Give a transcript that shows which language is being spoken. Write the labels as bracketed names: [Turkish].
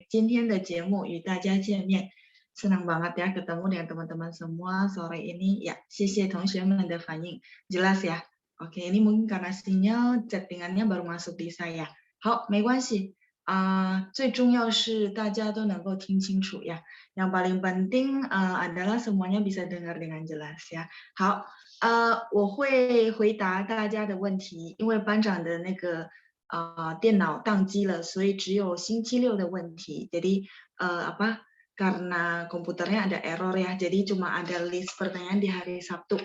[Chinese] 今天的节目与大家见面。 [Indonesian] Senang banget ya ketemu dengan teman-teman semua sore ini. Ya, [Chinese] 谢谢同学们的反应。 [Indonesian] Jelas ya? Oke, ini mungkin karena sinyal chattingannya baru masuk di saya. [Chinese] 好，没关系。最重要是大家都能够听清楚呀。 [Indonesian] Yang paling penting adalah semuanya bisa dengar dengan jelas ya. [Chinese] 好，我会回答大家的问题，因为班长的那个电脑宕机了，所以只有星期六的问题。 [Indonesian] Jadi karena komputernya ada error ya, jadi cuma ada list pertanyaan di hari Sabtu.